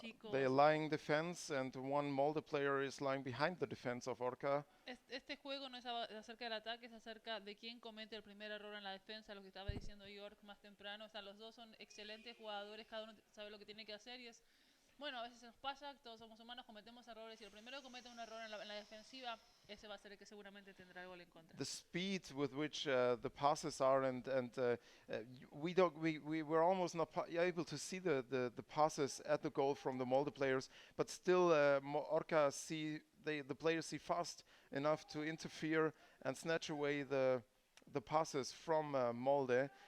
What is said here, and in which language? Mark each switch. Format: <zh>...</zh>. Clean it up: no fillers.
<en>They are lying defense, and one Molde player is lying behind the defense of Orca.</en> <es>Este juego no es acerca del ataque, es acerca de quién comete el primer error en la defensa, lo que estaba diciendo York más temprano. O sea, los dos son excelentes jugadores, cada uno sabe lo que tiene que hacer, y es, bueno, a veces nos pasa, todos somos humanos, cometemos errores, y el primero que comete un error en la defensiva, ese va a ser el que seguramente tendrá el gol en contra.</es> <en>The speed with which the passes are, and we were almost not able to see the passes at the goal from the Molde players, but still Orca the players see fast enough to interfere and snatch away the passes from Molde.</en>